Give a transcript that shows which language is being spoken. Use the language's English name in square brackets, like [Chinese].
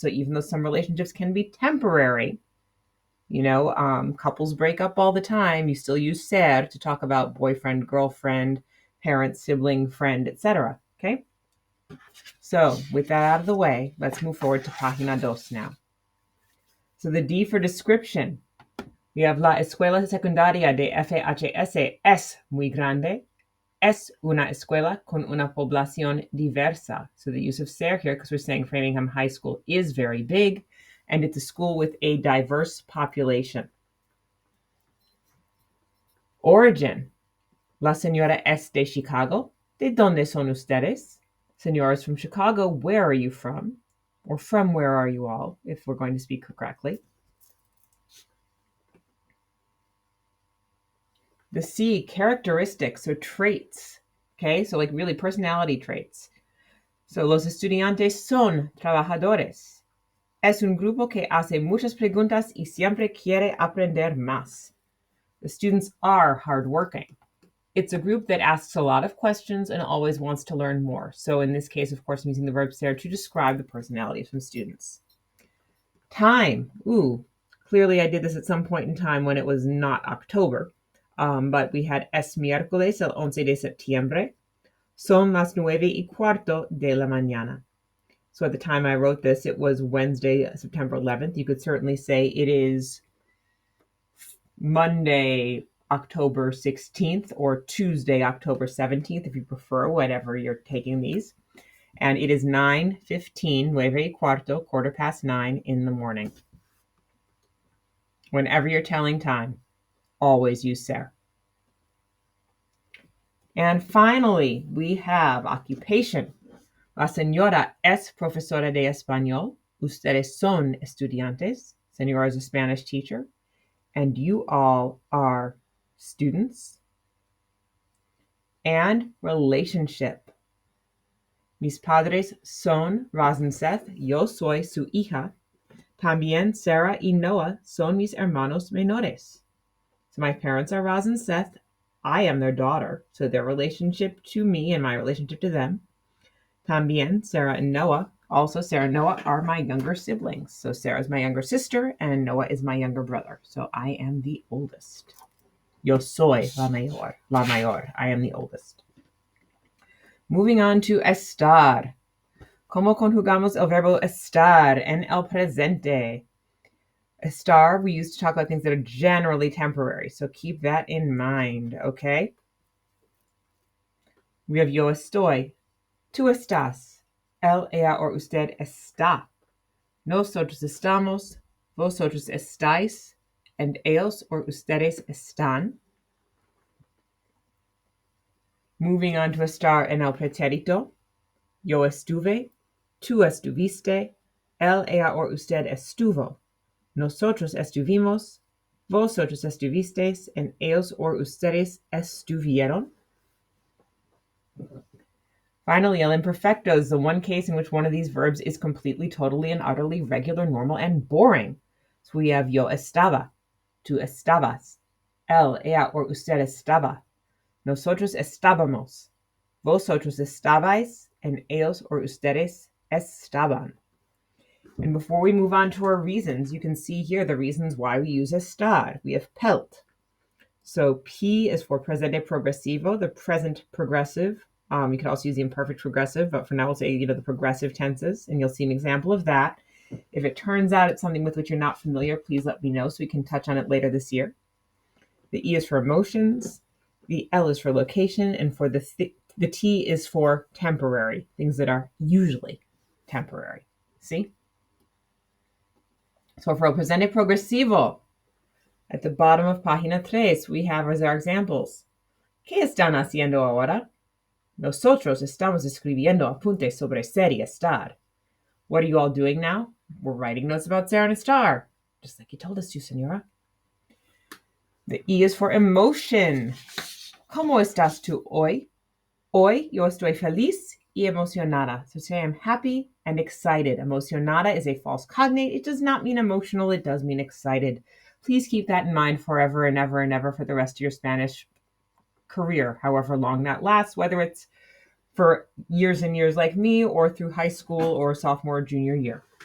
[English] So even though some relationships can be temporary, couples break up all the time, you still use ser to talk about boyfriend, girlfriend, parent, sibling, friend, etc. Okay? So with that out of the way, let's move forward to [Spanish] página dos [English] now. So the D for description. We have [Spanish] la escuela secundaria de FHS es muy grande. Es una escuela con una población diversa. [English] So the use of ser here, because we're saying Framingham High School is very big, and it's a school with a diverse population. [Spanish] Origin. La señora es de Chicago. ¿De dónde son ustedes? [English] Señora's from Chicago. Where are you from? Or from where are you all, if we're going to speak correctly. The C, characteristics, so traits. Okay, so like really personality traits. [Spanish] So los estudiantes son trabajadores. Es un grupo que hace muchas preguntas y siempre quiere aprender más. [English] The students are hardworking. It's a group that asks a lot of questions and always wants to learn more. So in this case, of course, I'm using the verb ser to describe the personalities from students. Time. Ooh, clearly I did this at some point in time when it was not October. But we had [Spanish] es miércoles el 11 de septiembre. Son las 9:15 de la mañana. [English] So at the time I wrote this, it was Wednesday, September 11th. You could certainly say it is Monday, October 16th, or Tuesday, October 17th, if you prefer, whatever you're taking these. And it is 9:15, 9:15, 9:15 in the morning. Whenever you're telling time, always use ser. And finally, we have occupation. [Spanish] La señora es profesora de español. Ustedes son estudiantes. [English] Señora is a Spanish teacher. And you all are students. And relationship. [Spanish] Mis padres son Roz and Seth. Yo soy su hija. También Sarah y Noah son mis hermanos menores. [English] So my parents are Roz and Seth. I am their daughter. So their relationship to me and my relationship to them. También Sarah and Noah. Also, Sarah and Noah are my younger siblings. So Sarah's my younger sister and Noah is my younger brother. So I am the oldest. [Spanish] Yo soy la mayor. La mayor. [English] I am the oldest. Moving on to estar. [Spanish] ¿Cómo conjugamos el verbo estar en el presente? [English] Estar we use to talk about things that are generally temporary. So keep that in mind, okay? We have [Spanish] yo estoy. Tú estás. Él, ella, or usted está. Nosotros estamos. Vosotros estáis. And ellos or ustedes están. [English] Moving on to [Spanish] estar en el pretérito. Yo estuve. Tú estuviste. Él, ella, or usted estuvo. Nosotros estuvimos. Vosotros estuvisteis. And ellos or ustedes estuvieron. [English] Finally, el imperfecto is the one case in which one of these verbs is completely, totally, and utterly regular, normal, and boring. So we have [Spanish] yo estaba, tú estabas, él, ella, or usted estaba. Nosotros estábamos, vosotros estabais, and ellos or ustedes estaban. [English] And before we move on to our reasons, you can see here the reasons why we use estar. We have pelt. So P is for [Spanish] presente progresivo, [English] the present progressive. You can also use the imperfect progressive, but for now we'll say, the progressive tenses, and you'll see an example of that. If it turns out it's something with which you're not familiar, please let me know so we can touch on it later this year. The E is for emotions, the L is for location, and for the T is for temporary, things that are usually temporary. See? So for [Spanish] el presente progresivo, [English] at the bottom of [Spanish] página 3, [English] we have as our examples. [Spanish] ¿Qué están haciendo ahora? Nosotros estamos escribiendo apuntes sobre ser y estar. [English] What are you all doing now? We're writing notes about ser and estar, just like you told us to, señora. The E is for emotion. [Spanish] ¿Cómo estás tú hoy? Hoy yo estoy feliz y emocionada. [English] So today I'm happy and excited. Emocionada is a false cognate. It does not mean emotional. It does mean excited. Please keep that in mind forever and ever and ever for the rest of your Spanish career, however long that lasts, whether it's for years and years like me or through high school or sophomore or junior year.